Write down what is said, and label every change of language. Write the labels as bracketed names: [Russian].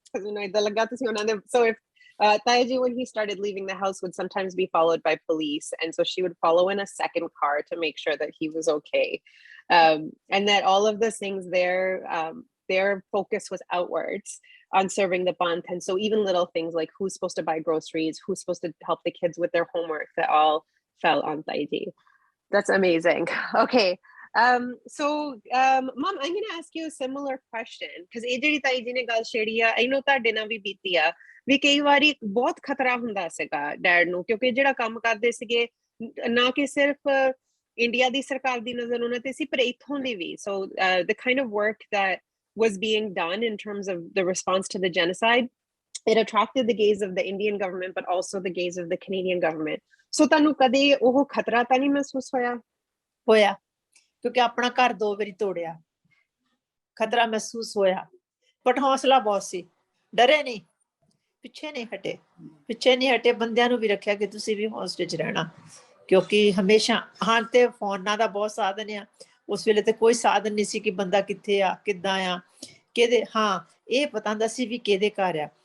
[English] So if Tayaji, when he started leaving the house, would sometimes be followed by police, and so she would follow in a second car to make sure that he was okay. And that all of the things there, their focus was outwards on serving the Panth. And so even little things like who's supposed to buy groceries, who's supposed to help the kids with their homework, that all fell on Taiji. That's amazing. Okay. So Mom, I'm going to ask you a similar question, because [Punjabi] ਇਹ ਜਿਹੜੀ ਤਾਈ ਜੀ ਨੇ ਗੱਲ ਛੇੜੀ ਆ, [English] I know [Punjabi] ਤੁਹਾਡੇ ਨਾਲ ਵੀ ਬੀਤੀ ਆ, ਵੀ ਕਈ ਵਾਰੀ ਬਹੁਤ ਖਤਰਾ ਹੁੰਦਾ ਸੀਗਾ ਡੈਡ ਨੂੰ, ਕਿਉਂਕਿ ਜਿਹੜਾ ਕੰਮ ਕਰਦੇ ਸੀਗੇ ਨਾ ਕਿ ਸਿਰਫ ਇੰਡੀਆ ਦੀ ਸਰਕਾਰ ਦੀ ਨਜ਼ਰ ਉਹਨਾਂ ਤੇ ਸੀ, ਪਰ ਇੱਥੋਂ ਦੀ ਵੀ. [English] So the kind of work that was being done in terms of the response to the genocide, it attracted the gaze of the Indian government, but also the gaze of the Canadian government. [Punjabi] So ਤੁਹਾਨੂੰ ਕਦੇ ਉਹ ਖਤਰਾ ਤਾਂ ਨਹੀਂ ਮਹਿਸੂਸ ਹੋਇਆ? ਕਿਉਂਕਿ ਆਪਣਾ ਘਰ 2 ਵਾਰੀ ਤੋੜਿਆ, ਖਤਰਾ ਮਹਿਸੂਸ ਹੋਇਆ, ਬਟ ਹੌਸਲਾ ਬਹੁਤ ਸੀ, ਡਰੇ ਨਹੀਂ, ਪਿੱਛੇ ਨਹੀਂ ਹਟੇ, ਬੰਦਿਆਂ ਨੂੰ ਵੀ ਰੱਖਿਆ ਕਿ ਤੁਸੀਂ ਵੀ ਹੌਸਲੇ 'ਚ ਰਹਿਣਾ, ਕਿਉਂਕਿ ਹਮੇਸ਼ਾ ਤੇ ਫੋਨਾਂ ਦਾ ਬਹੁਤ ਸਾਧਨ ਆ, ਉਸ ਵੇਲੇ ਤੇ ਕੋਈ ਸਾਧਨ ਨਹੀਂ ਸੀ ਕਿ ਬੰਦਾ ਕਿੱਥੇ ਆ, ਕਿੱਦਾਂ ਆ, ਕਿਹਦੇ, ਇਹ ਪਤਾ ਹੁੰਦਾ ਸੀ ਵੀ ਕਿਹਦੇ ਘਰ ਆ,